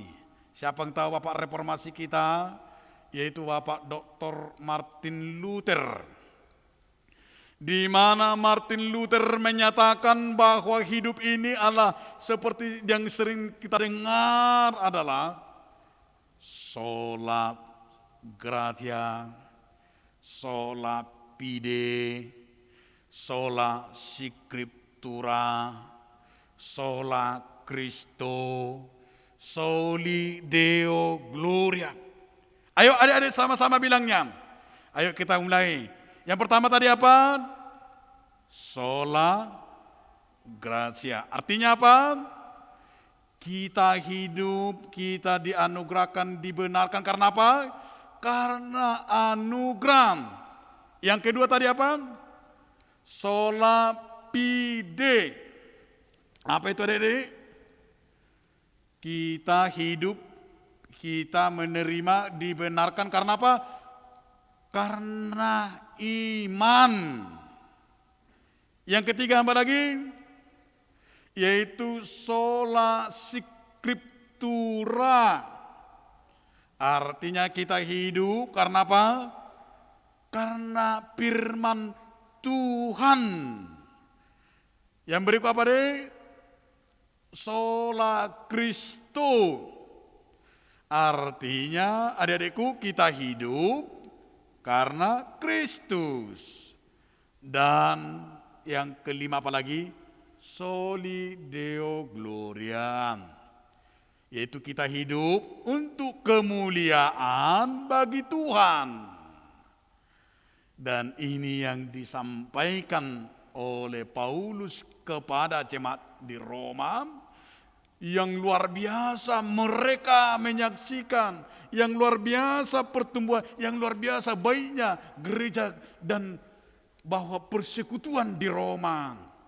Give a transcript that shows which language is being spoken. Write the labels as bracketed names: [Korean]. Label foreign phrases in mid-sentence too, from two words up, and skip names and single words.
[Indonesian] Siapa yang tahu Bapak Reformasi kita? Yaitu Bapak Dr. Martin Luther. Di mana Martin Luther menyatakan bahwa hidup ini adalah seperti yang sering kita dengar adalah [Latin] sola gratia, sola fide, sola scriptura, sola Christo, soli Deo gloria. [Indonesian] Ayo adik-adik sama-sama bilangnya. Ayo kita mulai. Yang pertama tadi apa? [Latin] Sola gratia. [Indonesian] Artinya apa? Kita hidup, kita dianugerahkan, dibenarkan karena apa? Karena anugerah. Yang kedua tadi apa? [Latin] Sola fide. [Indonesian] Apa itu adik-adik? Kita hidup, kita menerima, dibenarkan karena apa? Karena iman. Yang ketiga apa lagi? Yaitu [Latin] sola scriptura. [Indonesian] Artinya kita hidup karena apa? Karena firman Tuhan. Yang berikut apa deh? [Latin] Sola Christo. [Indonesian] Artinya adik-adikku kita hidup karena Kristus. Dan yang kelima apa lagi? [Latin] Soli Deo gloria. [Indonesian] Yaitu kita hidup untuk kemuliaan bagi Tuhan. Dan ini yang disampaikan oleh Paulus kepada jemaat di Roma. Yang luar biasa mereka menyaksikan, yang luar biasa pertumbuhan, yang luar biasa baiknya gereja dan bahwa persekutuan di Roma.